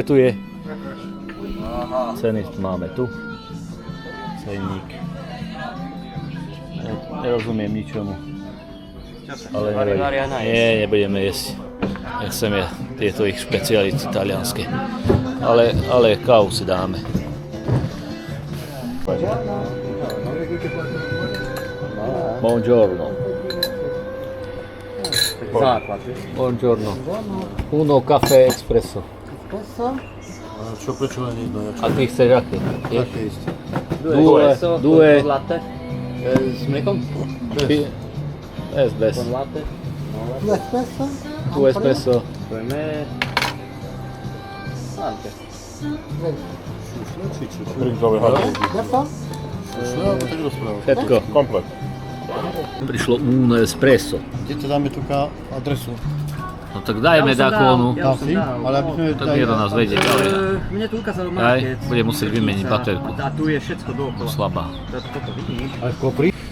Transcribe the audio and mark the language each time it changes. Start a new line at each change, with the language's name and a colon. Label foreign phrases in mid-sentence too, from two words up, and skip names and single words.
Slovak: Tu je. Ceny máme tu. Cenník. Nerozumiem ničomu. Ale nevadí. Nie, nebudeme jesť. Nechceme tieto ich špeciality talianske. Ale kávu si dáme.
Italian: Buongiorno.
Slovak: Základ,
Italian: Buongiorno. Uno caffè espresso.
Slovak: Čo prečo len jedno? A ty chceš aké? Také isté.
Italian: Due. Latte?
Slovak: S mliekom? Bez.
Italian: Con latte?
Slovak: Tu espresso.
Italian: Per me... Anche. Drinkowy hot.
Slovak: Tak rozprávam. Všetko. Komplet. Prišlo
Italian: uno espresso.
Slovak: Kde to dáme tu adresu? No tak dajme takonu. Ja už som Asi? dal. Ale aby sme Tak Miro nás vedie. Mne tu ukázal Aj, market. bude musieť vymeniť baterku. A tu je všetko dookola. Slabá. Toto vidíš? Ale v kopri?